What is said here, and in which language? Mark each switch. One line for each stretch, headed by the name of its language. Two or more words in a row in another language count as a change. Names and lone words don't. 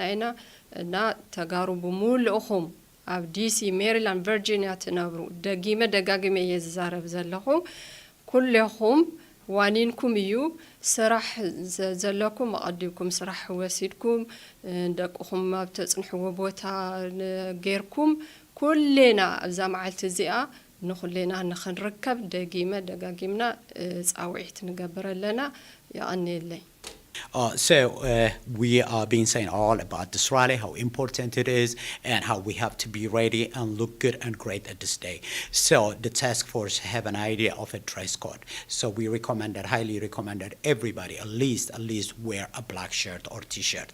Tigrinya: ኢና እና ተጋሩ ብሙሉእኹም ኣብ ዲሲ ሜሪላንድ ቨርጂኒያ ትነብሩ ደጋጊመ የዛረብ ዘለኹ ኩልኹም ዋኒንኩም እዩ ስራሕ ዘለኩም ኣቀዲብኩም ስራሕ ወሲድኩም ደቅኹም ኣብ ተጽንሕዎ ቦታ ገርኩም ኩሌና ኣብዛ መዓልቲ እዚኣ ንኹሌና ንኽንርከብ ደጋጊምና ፃውዒት ንገብር ኣለና ይቕኒለይ
English: We are being saying all about this rally, how important it is, and how we have to be ready and look good and great at this day. So the task force have an idea of a dress code. So we highly recommend that everybody at least wear a black shirt or t-shirt.